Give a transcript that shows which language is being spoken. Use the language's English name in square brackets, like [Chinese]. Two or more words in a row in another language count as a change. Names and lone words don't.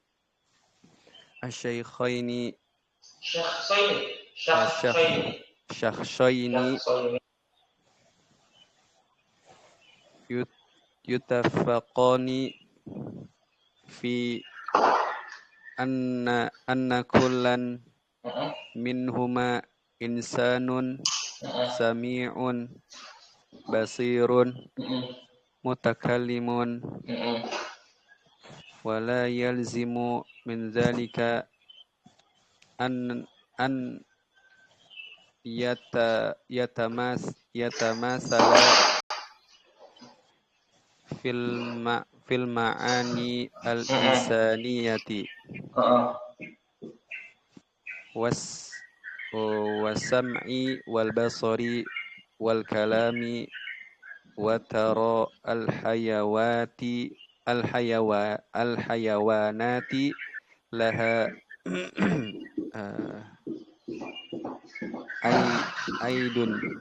[Arabic] الشيخين شخصين يتفقان في أن كلا منهما إنسان سميع بصير متكلم ولا يلزم من ذلك أن يتماثل في المعاني الإنسانية والسمع والبصر والكلام وترى الحيوانات لها أيضا